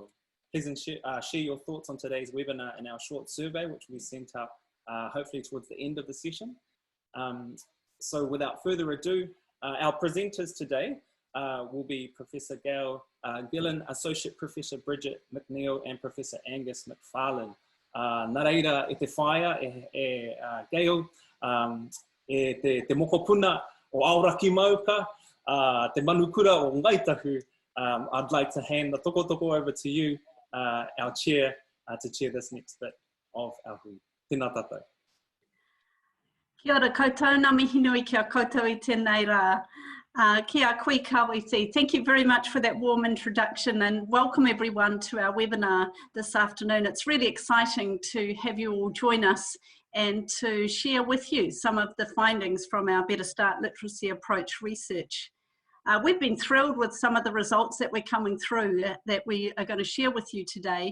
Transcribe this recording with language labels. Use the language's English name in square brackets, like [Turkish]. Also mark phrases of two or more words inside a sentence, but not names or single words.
[English] Please share your thoughts on today's webinar in our short survey, which will be sent out hopefully towards the end of the session. So without further ado, our presenters today will be Professor Gail Gillen, Associate Professor Bridget McNeil, and Professor Angus McFarlane. [Māori] Nā reira e te whaia Gail, te mokopuna o Aoraki Mauka, te manukura o Ngaitahu. [English] I'd like to hand the toko over to you, our chair, to chair this next bit of our hui. [Māori] Tēnā tātou. Kia ora koutou, ngā mihi nui kia koutou I tēnei rā. Kia koe Kawiti. [English] Thank you very much for that warm introduction and welcome everyone to our webinar this afternoon. It's really exciting to have you all join us and to share with you some of the findings from our Better Start Literacy Approach research. We've been thrilled with some of the results that we're coming through that we are going to share with you today.